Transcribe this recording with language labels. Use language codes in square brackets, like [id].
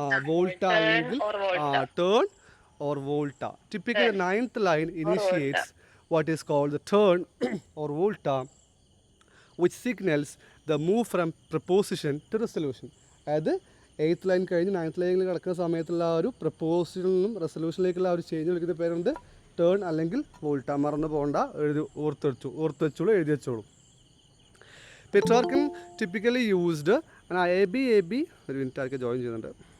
[ml] വോൾട്ട അല്ലെങ്കിൽ turn or volta. [en] Typically, the 9th line initiates what is called the turn or volta, which signals the move from preposition to resolution. [ml] അതായത് 8th line കഴിഞ്ഞ് 9th ലൈനിൽ കിടക്കുന്ന സമയത്തുള്ള ആ ഒരു പ്രപ്പോസിഷനിൽ നിന്നും റെസൊല്യൂഷനിലേക്കുള്ള ആ ഒരു ചേഞ്ച് വിളിക്കുന്ന പേരുണ്ട് ടേൺ അല്ലെങ്കിൽ വോൾട്ട. മറന്നു പോകണ്ട, ഓർത്ത് വെച്ചോളൂ. [en] Petrarch typically used an AB [ml] ഒരു മിനിറ്റ് ആർക്ക് ജോയിൻ ചെയ്യുന്നുണ്ട്.